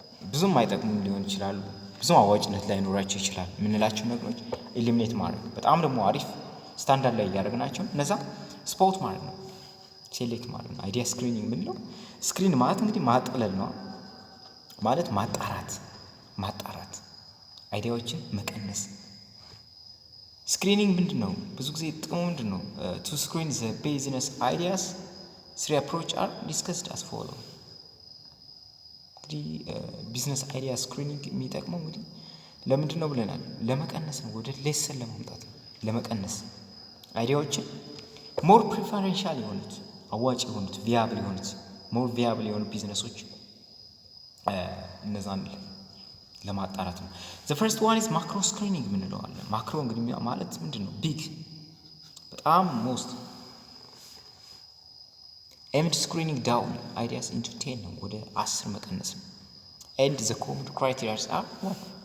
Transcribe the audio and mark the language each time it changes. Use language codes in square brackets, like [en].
[am] ብዙም አይጠቅሙ ሊሆን ይችላሉ፣ ብዙም አዋጭነት ላይኖራቸው ይችላል የምንላቸው ነገሮች ኤሊሚኔት ማድረግ በጣም ደግሞ አሪፍ ስታንዳርድ ላይ እያደረግናቸው እነዛ ስፖርት ማለት ነው፣ ሴሌክት ማለት ነው። አይዲያ ስክሪኒንግ ምንለው ስክሪን ማለት እንግዲህ ማጠለል ነው ማለት ማጣራት አይዲያዎችን መቀነስ። ስክሪኒንግ ምንድነው? ብዙ ጊዜ ጥቅሙ ምንድነው? [en] to screen the business ideas three approach are discussed as follow. [am] እንግዲህ ቢዝነስ አይዲያ ስክሪኒንግ የሚጠቅመው እንግዲህ ለምንድን ነው ብለናል? ለመቀነስ ነው፣ ወደ ሌሰን ለማምጣት ነው። ለመቀነስ አይዲያዎችን ሞር ፕሪፈረንሻል የሆኑት አዋጭ የሆኑት ቪያብል የሆኑት ሞር ቪያብል የሆኑ ቢዝነሶች እነዛን ለማጣራት ነው። [en] the first one is macro screening [am] ምንለው አለ። ማክሮ እንግዲህ ማለት ምንድነው? [en] ቢግ [am] በጣም [en] most aimed screening down ideas into 10 [am] ነው፣ ወደ 10 መቀነስ ነው። [en] and the common criteria are what?